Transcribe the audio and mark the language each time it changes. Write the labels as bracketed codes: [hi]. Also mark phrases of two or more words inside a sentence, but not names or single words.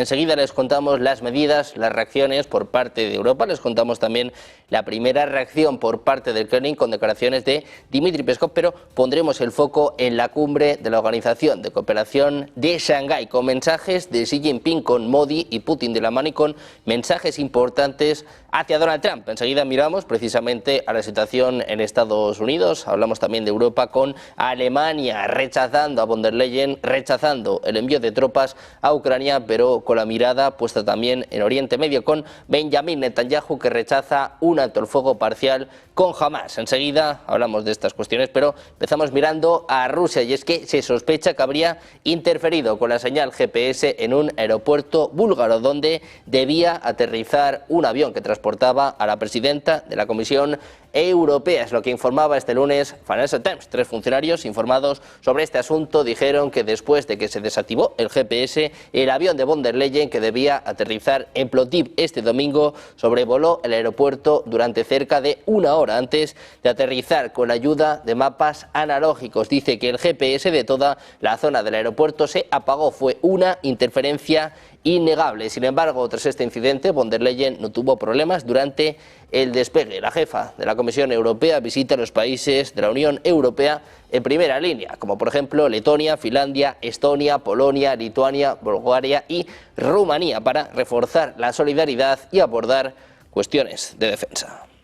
[es] Enseguida les contamos las medidas, las reacciones por parte de Europa, les contamos también la primera reacción por parte del Kremlin con declaraciones de Dmitry Peskov, pero pondremos el foco en la cumbre de la Organización de Cooperación de Shanghái con mensajes de Xi Jinping con Modi y Putin de la mano y con mensajes importantes hacia Donald Trump. Enseguida miramos precisamente a la situación en Estados Unidos, hablamos también de Europa con Alemania rechazando a von der Leyen, rechazando el envío de tropas a Ucrania, pero con la mirada puesta también en Oriente Medio con Benjamin Netanyahu que rechaza un alto el fuego parcial con Hamas. Enseguida hablamos de estas cuestiones, pero empezamos mirando a Rusia y es que se sospecha que habría interferido con la señal GPS en un aeropuerto búlgaro donde debía aterrizar un avión que transportaba a la presidenta de la Comisión Europea. Es lo que informaba este lunes Financial Times. 3 funcionarios informados sobre este asunto dijeron que después de que se desactivó el GPS, el avión de von der Leyen que debía aterrizar en Plovdiv este domingo sobrevoló el aeropuerto durante cerca de una hora antes de aterrizar con ayuda de mapas analógicos. Dice que el GPS de toda la zona del aeropuerto se apagó. Fue una interferencia innegable. Sin embargo, tras este incidente, von der Leyen no tuvo problemas durante el despegue. La jefa de la Comisión Europea visita los países de la Unión Europea en primera línea, como por ejemplo Letonia, Finlandia, Estonia, Polonia, Lituania, Bulgaria y Rumanía, para reforzar la solidaridad y abordar cuestiones de defensa.